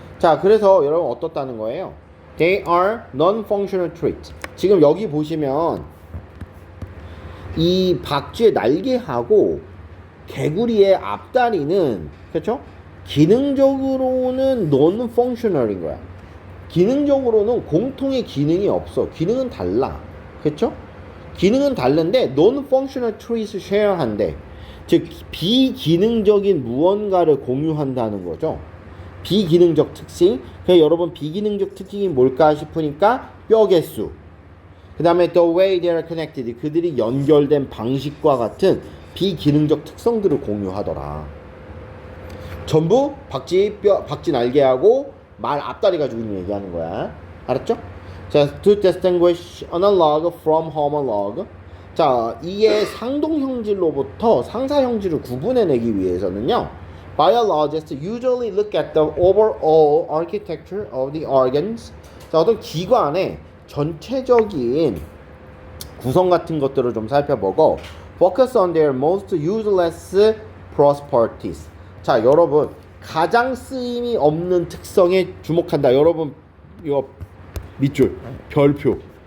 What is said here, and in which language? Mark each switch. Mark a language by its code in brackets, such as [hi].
[ko] 자, 그래서 여러분 어떻다는 거예요? [en] They are non-functional traits. [ko] 지금 여기 보시면 이 박쥐의 날개하고 개구리의 앞다리는, 그렇죠? 기능적으로는 non-functional인 거야. 기능적으로는 공통의 기능이 없어. 기능은 달라. 그렇죠? 기능은 다른데 non-functional traits share한대. 즉 비기능적인 무언가를 공유한다는 거죠. 비기능적 특징. 그래서 여러분 비기능적 특징이 뭘까 싶으니까 뼈 개수. 그 다음에 [en] the way they are connected. [ko] 그들이 연결된 방식과 같은 비기능적 특성들을 공유하더라. 전부 박쥐 날개하고 말 앞다리 가지고 있는 얘기하는 거야. 알았죠? [en] 자, to distinguish analog from homolog. 자, [ko] 이에 상동형질로부터 상사형질을 구분해내기 위해서는요, [en] biologists usually look at the overall architecture of the organs. [ko] 자, 어떤 기관의 전체적인 구성 같은 것들을 좀 살펴보고 [en] focus on their most useless properties. [ko] 자, 여러분 가장 쓰임이 없는 특성에 주목한다. 여러분 이거 밑줄 별표.